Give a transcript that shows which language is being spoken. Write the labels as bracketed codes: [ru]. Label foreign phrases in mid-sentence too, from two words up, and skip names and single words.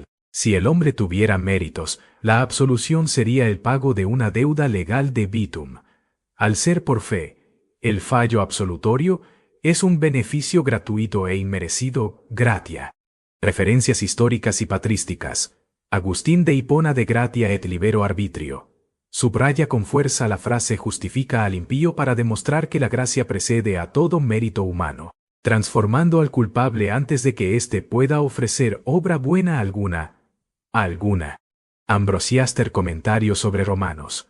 [es] Si el hombre tuviera méritos, la absolución sería el pago de una deuda legal de debitum. Al ser por fe, el fallo absolutorio es un beneficio gratuito e inmerecido, gratia. Referencias históricas y patrísticas. Agustín de Hipona de gratia et libero arbitrio. Subraya con fuerza la frase justifica al impío para demostrar que la gracia precede a todo mérito humano, transformando al culpable antes de que éste pueda ofrecer obra buena alguna. Ambrosiaster comentario sobre Romanos.